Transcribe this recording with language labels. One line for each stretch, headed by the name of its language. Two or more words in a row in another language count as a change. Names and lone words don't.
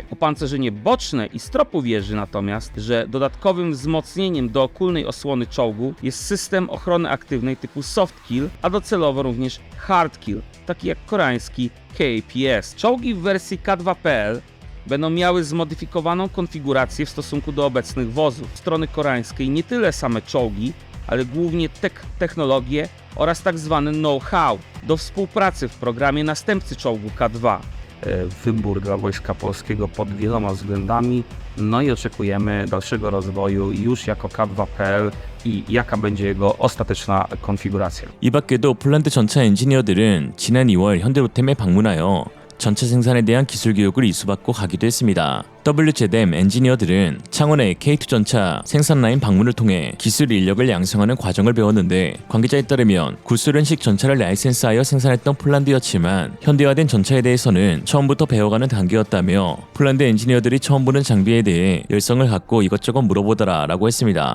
Polish: Opancerzenie boczne i stropu wieży natomiast, że dodatkowym wzmocnieniem dookólnej osłony czołgu jest system ochrony aktywnej typu
English: soft kill,
Polish: a docelowo również
English: hard kill,
Polish: taki jak koreański KPS. Czołgi w wersji K2PL będą miały zmodyfikowaną konfigurację w stosunku do obecnych wozów. Z strony koreańskiej nie tyle same czołgi, ale głównie technologie oraz tak zwany know-how do współpracy w programie następcy czołgu K2. Wybór dla Wojska Polskiego pod wieloma względami, no i oczekujemy dalszego rozwoju już jako K2PL i jaka będzie jego ostateczna konfiguracja.
Korean: 이 밖에도 폴란드 전차 엔지니어들은 지난 2월 현대로템에 방문하여 전차 생산에 대한 기술 교육을 이수받고 가기도 했습니다. WZM 엔지니어들은 창원의 K2 전차 생산 라인 방문을 통해 기술 인력을 양성하는 과정을 배웠는데, 관계자에 따르면 구소련식 전차를 라이센스하여 생산했던 폴란드였지만 현대화된 전차에 대해서는 처음부터 배워가는 단계였다며, 폴란드 엔지니어들이 처음 보는 장비에 대해 열성을 갖고 이것저것 물어보더라 라고 했습니다.